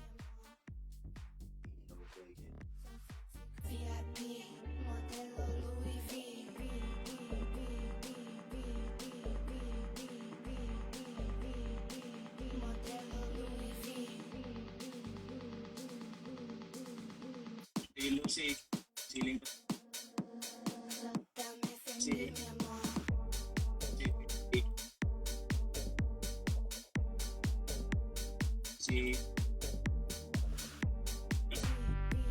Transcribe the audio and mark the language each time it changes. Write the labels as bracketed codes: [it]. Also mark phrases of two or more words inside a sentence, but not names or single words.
[es] VIP, modelo Louis V. Modelo Louis V. [en] Hey, Lucy. [tl] Ceiling pa. [es] Dame Fendi, mi amor. Si...